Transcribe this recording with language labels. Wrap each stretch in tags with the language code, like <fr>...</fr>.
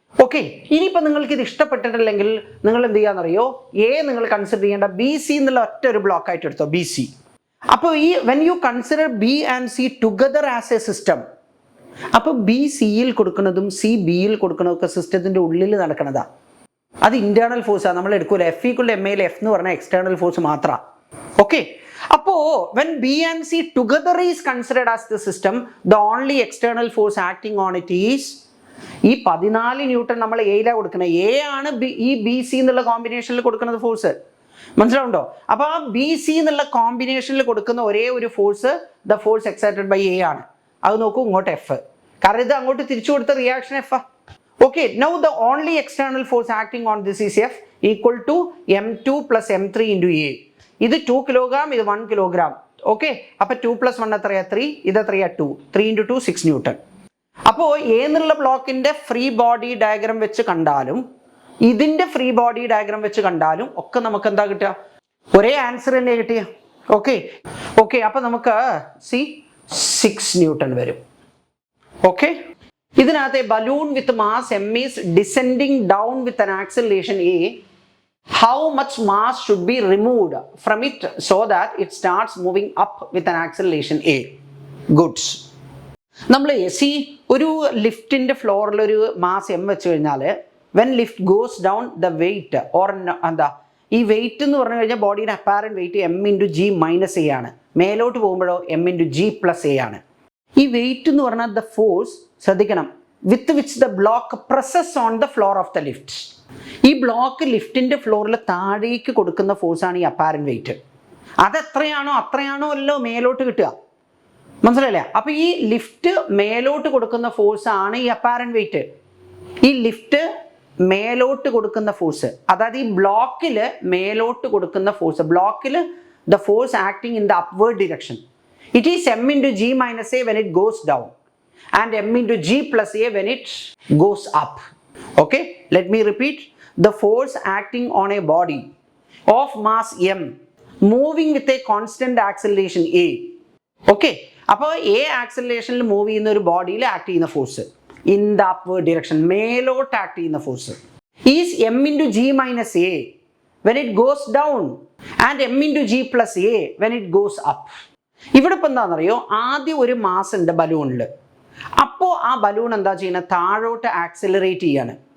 <ml>Okay, ഇനിയിപ്പോൾ നിങ്ങൾക്ക് ഇത് ഇഷ്ടപ്പെട്ടിട്ടില്ലെങ്കിൽ നിങ്ങൾ എന്ത് ചെയ്യാന്നറിയോ, എ നിങ്ങൾ കൺസിഡർ ചെയ്യേണ്ട ബി സി എന്നുള്ള ഒറ്റ ഒരു ബ്ലോക്ക് ആയിട്ട് എടുത്തോ, ബി സി. അപ്പോൾ ഈ</ml> <en>when you consider B and C together as a system,</en> <ml>അപ്പോൾ ബി സിയിൽ കൊടുക്കുന്നതും സി ബിയിൽ കൊടുക്കുന്നതൊക്കെ സിസ്റ്റത്തിൻ്റെ ഉള്ളിൽ നടക്കുന്നതാ. അത് ഇന്റേണൽ ഫോഴ്സാണ്, നമ്മൾ എടുക്കൂല. എഫ് ഈക്വൽ എം എയിൽ എഫ് എന്ന് പറഞ്ഞാൽ എക്സ്റ്റേണൽ ഫോഴ്സ് മാത്രമാണ്. ഓക്കെ, അപ്പോൾ</ml> <en>when B and C together is considered as the system, the only external force acting on it is</en> <ml>ഈ 14 ന്യൂട്ടൺ നമ്മൾ എയിലാണ് കൊടുക്കുന്നത്. എ ആണ് ഈ ബി സി എന്നുള്ള കോമ്പിനേഷനിൽ കൊടുക്കുന്നത് ഫോഴ്സ്, മനസ്സിലാവുണ്ടോ. അപ്പോൾ ആ ബി സി എന്നുള്ള കോമ്പിനേഷനിൽ കൊടുക്കുന്ന ഒരേ ഒരു force</ml> <en>the force exerted by</en> <ml>A ആണ്. അത് നോക്കൂ, ഇങ്ങോട്ട് എഫ്, കാരണം ഇത് അങ്ങോട്ട് തിരിച്ചു കൊടുത്ത reaction F.</ml> <en>Okay, now the only external force acting on this is F equal to m2 + m3 × a.</en> <ml>ഇത് 2 കിലോഗ്രാം, ഇത് 1 കിലോഗ്രാം. ഓക്കെ, അപ്പോൾ 2 + 1 എത്രയാ 3, ഇത് എത്രയാ 2, 3 × 2 6 ന്യൂട്ടൺ. അപ്പോൾ എ എന്നുള്ള ബ്ലോക്കിന്റെ ഫ്രീ ബോഡി ഡയഗ്രാം വെച്ച് കണ്ടാലും ഇതിന്റെ ഫ്രീ ബോഡി ഡയഗ്രാം വെച്ച് കണ്ടാലും ഒക്കെ നമുക്ക് എന്താ കിട്ടുക, ഒരേ ആൻസർ തന്നെ കിട്ടിയ. ഓക്കെ ഓക്കെ, അപ്പോൾ നമുക്ക് 6 ന്യൂട്ടൺ വരും.</ml> <en>okay,</en> <ml>ഇതിനകത്ത്</ml> <en>Balloon with mass m is descending down with an acceleration a. How much mass should be removed from it so that it starts moving up with an acceleration a? Goods.</en> <ml>നമ്മൾ ഒരു ലിഫ്റ്റിന്റെ ഫ്ലോറിൽ ഒരു mass M വെച്ച് കഴിഞ്ഞാൽ</ml> <en>when lift goes down</en> <ml>the wait or എന്താ ഈ wait എന്ന് പറഞ്ഞു കഴിഞ്ഞാൽ ബോഡിയുടെ apparent wait m × g - a ആണ്. മേലോട്ട് പോകുമ്പോഴോ m × g + a ആണ്. ഈ വെയിറ്റ് എന്ന് പറഞ്ഞാൽ</ml> <en>the force,</en> <ml>ശ്രദ്ധിക്കണം,</ml> <en>With which the block presses on the floor of the lift.</en> <ml>ഈ ബ്ലോക്ക് ലിഫ്റ്റിന്റെ ഫ്ലോറിൽ താഴേക്ക് കൊടുക്കുന്ന ഫോഴ്സാണ് ഈ അപ്പാരന്റ് വെയിറ്റ്. അതെത്രയാണോ അത്രയാണോ മേലോട്ട് കിട്ടുക, മനസ്സിലായില്ലേ. അപ്പോൾ ഈ ലിഫ്റ്റ് മേലോട്ട് കൊടുക്കുന്ന ഫോഴ്സ് ആണ് ഈ അപ്പാരന്റ് വെയിറ്റ്. ഈ ലിഫ്റ്റ് മേലോട്ട് കൊടുക്കുന്ന ഫോഴ്സ്, അതായത് ഈ ബ്ലോക്കിൽ മേലോട്ട് കൊടുക്കുന്ന ഫോഴ്സ്, ബ്ലോക്കിൽ</ml> <en>the force acting in the upward direction. It is m into g minus a when it goes down and m into g plus a when it goes up. Okay, let me repeat. The force acting on a body of mass m moving with a constant acceleration a. Okay,</en> <ml>അപ്പോൾ a ആക്സിലറേഷനിൽ move ചെയ്യുന്ന ഒരു ബോഡിയിൽ act ചെയ്യുന്ന force</ml> <en>in the upward direction,</en> <ml>മേലോട്ട് act ചെയ്യുന്ന force</ml> <en>Is M into G minus A when it goes down and M into G plus A when it goes up.</en> <ml>ഇവിടെ ഇപ്പം എന്താണെന്നറിയോ, ആദ്യം ഒരു മാസ് ഉണ്ട് ബലൂണിൽ. അപ്പോൾ ആ ബലൂൺ എന്താ ചെയ്യുന്നത്, താഴോട്ട് ആക്സിലറേറ്റ് ചെയ്യാണ്.</ml>